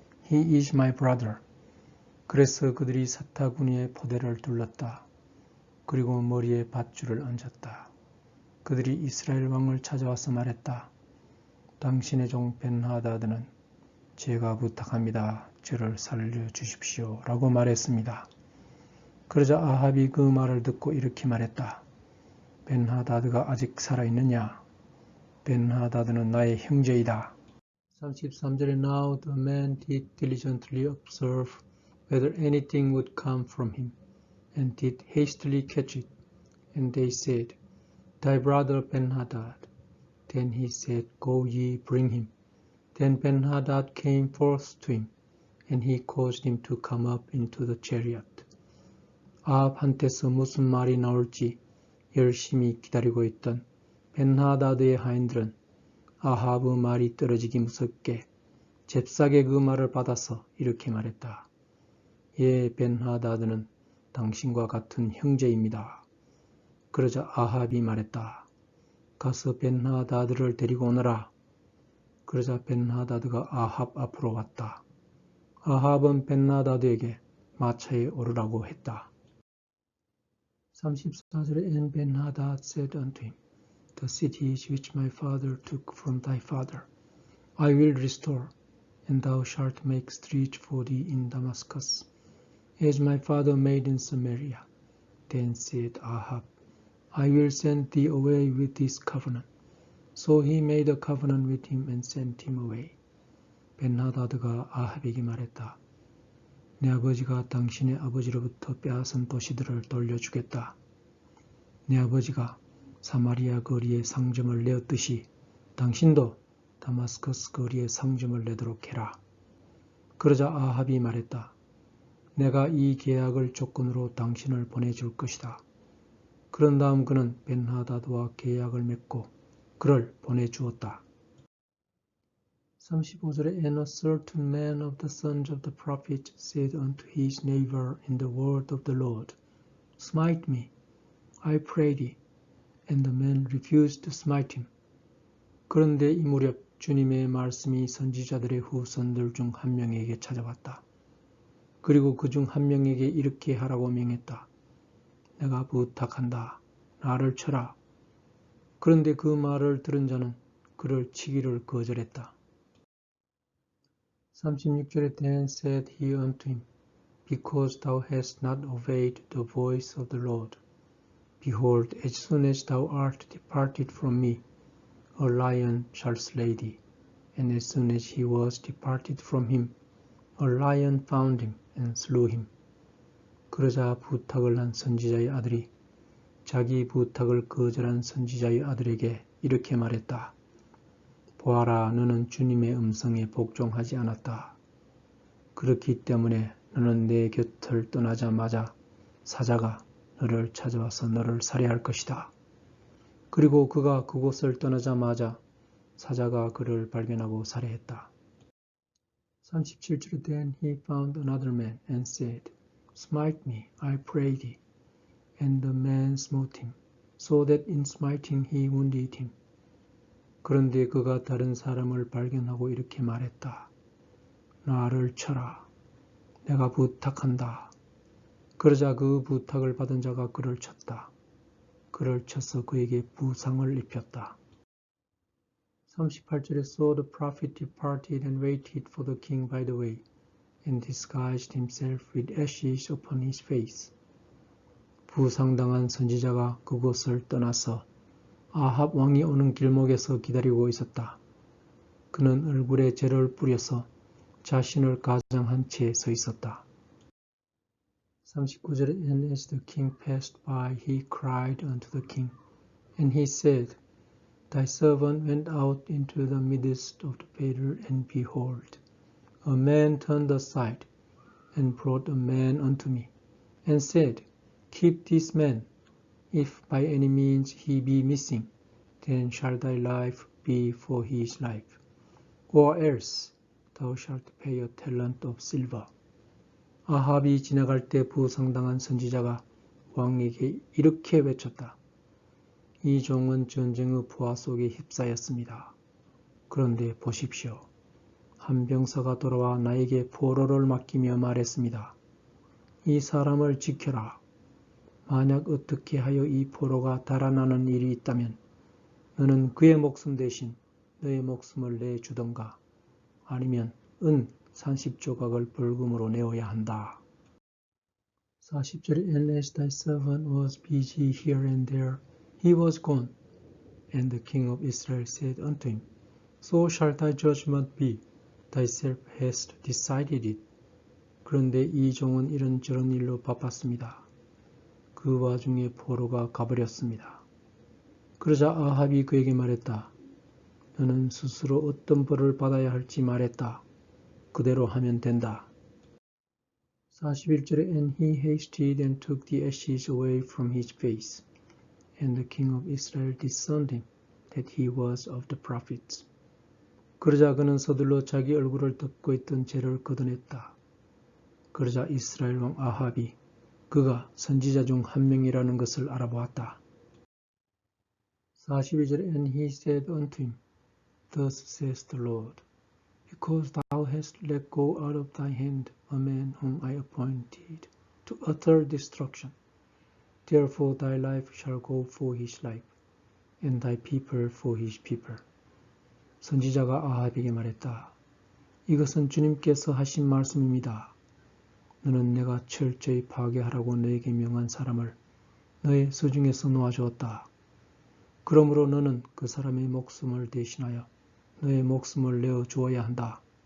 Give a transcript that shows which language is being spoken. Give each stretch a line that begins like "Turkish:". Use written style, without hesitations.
English: He is my brother.
Korean: 그래서 그들이 사타구니에 보대를 둘렀다. 그리고 머리에 밧줄을 얹었다. 그들이 이스라엘 왕을 찾아와서 말했다. 당신의 종 벤하다드는 제가 부탁합니다. 저를 살려주십시오. 라고 말했습니다. 그러자 아합이 그 말을 듣고 이렇게 말했다. 벤하다드가 아직 살아있느냐? 벤하다드는 나의 형제이다. 33절에
English: Now the man did diligently observe whether anything would come from him, and did hastily catch it. And they said, Thy brother Ben-Hadad. Then he said, Go ye, bring him. Then Ben-Hadad came forth to him, and he caused him to come up into the chariot.
Korean: 아합한테서 무슨 말이 나올지 열심히 기다리고 있던 벤하다드의 하인들은 아합의 말이 떨어지기 무섭게 잽싸게 그 말을 받아서 이렇게 말했다. 예, 벤하다드는 당신과 같은 형제입니다. 그러자 아합이 말했다. 가서 벤하다드를 데리고 오너라. 그러자 벤하다드가 아합 앞으로 왔다. 아합은 벤하다드에게 마차에 오르라고 했다. 34절에
English: And Ben-Hadad said unto him, The cities which my father took from thy father, I will restore, and thou shalt make street for thee in Damascus, as my father made in Samaria. Then said Ahab, I will send thee away with this covenant. So he made a covenant with him and sent him away.
Korean: 벤하다드가 아합에게 말했다. 내 아버지가 당신의 아버지로부터 빼앗은 도시들을 돌려주겠다. 내 아버지가 사마리아 거리에 상점을 내었듯이 당신도 다마스커스 거리에 상점을 내도록 해라. 그러자 아합이 말했다. 내가 이 계약을 조건으로 당신을 보내줄 것이다. 그런 다음 그는 벤하다드와 계약을 맺고 그를 보내주었다. 35절에
English: And a certain man of the sons of the prophet said unto his neighbor in the word of the Lord, Smite me, I pray thee. And the man refused to smite him.
Korean: 그런데 이 무렵 주님의 말씀이 선지자들의 후손들 중 한 명에게 찾아왔다. 그리고 그 중 한 명에게 이렇게 하라고 명했다. 내가 부탁한다. 나를 쳐라. 그런데 그 말을 들은 자는 그를 치기를 거절했다. 36절에
English: Then said he unto him, Because thou hast not obeyed the voice of the Lord, behold, as soon as thou art departed from me, a lion shall slay thee. And as soon as he was departed from him, a lion found him and slew him.
Korean: 그러자 부탁을 한 선지자의 아들이 자기 부탁을 거절한 선지자의 아들에게 이렇게 말했다. 보아라, 너는 주님의 음성에 복종하지 않았다. 그렇기 때문에 너는 내 곁을 떠나자마자 사자가 너를 찾아와서 너를 살해할 것이다. 그리고 그가 그곳을 떠나자마자 사자가 그를 발견하고 살해했다. 37절에
English: Then he found another man and said, Smite me, I pray thee. And the man smote him, so that in smiting he wounded him.
Korean: 그런데 그가 다른 사람을 발견하고 이렇게 말했다. 나를 쳐라. 내가 부탁한다. 그러자 그 부탁을 받은 자가 그를 쳤다. 그를 쳐서 그에게 부상을 입혔다. 38절에
English: So the prophet departed and waited for the king by the way, and disguised himself with ashes upon his face.
Korean: 부상당한 선지자가 그곳을 떠나서 아합 왕이 오는 길목에서 기다리고 있었다. 그는 얼굴에 재를 뿌려서 자신을 가장한 채 서 있었다. 39절에
English: And as the king passed by, he cried unto the king, and he said, Thy servant went out into the midst of the battle, and behold, a man turned aside, and brought a man unto me, and said, Keep this man, if by any means he be missing, then shall thy life be for his life, or else thou shalt pay a talent of silver.
Korean: 아합이 지나갈 때 부상당한 선지자가 왕에게 이렇게 외쳤다. 이 종은 전쟁의 부하 속에 휩싸였습니다. 그런데 보십시오. 한 병사가 돌아와 나에게 포로를 맡기며 말했습니다. 이 사람을 지켜라. 만약 어떻게 하여 이 포로가 달아나는 일이 있다면 너는 그의 목숨 대신 너의 목숨을 내주던가 아니면 은 30조각을 벌금으로 내어야 한다. 40절에
English: And as thy servant was busy here and there, he was gone. And the king of Israel said unto him, So shall thy judgment be, thyself hast decided it.
Korean: 그런데 이 종은 이런저런 일로 바빴습니다. 그 와중에 포로가 가버렸습니다. 그러자 아합이 그에게 말했다. 너는 스스로 어떤 벌을 받아야 할지 말했다. 그대로 하면 된다. 41절에
English: And he hasted and took the ashes away from his face. And the king of Israel discerned him, that he was of the prophets.
Korean: 그러자 그는 서둘러 자기 얼굴을 덮고 있던 재를 걷어냈다. 그러자 이스라엘 왕 아합이 그가 선지자 중 한 명이라는 것을 알아보았다. 42절에
English: And he said unto him, Thus says the Lord, Because thou hast let go out of thy hand a man whom I appointed to utter destruction, therefore thy life shall go for his life, and thy people for his people.
Korean: 선지자가 아합에게 말했다. 이것은 주님께서 하신 말씀입니다. 너는 내가 철저히 파괴하라고 너에게 명한 사람을 너의 수중에서 놓아주었다. 그러므로 너는 그 사람의 목숨을 대신하여 너의 목숨을 내어 주어야 한다.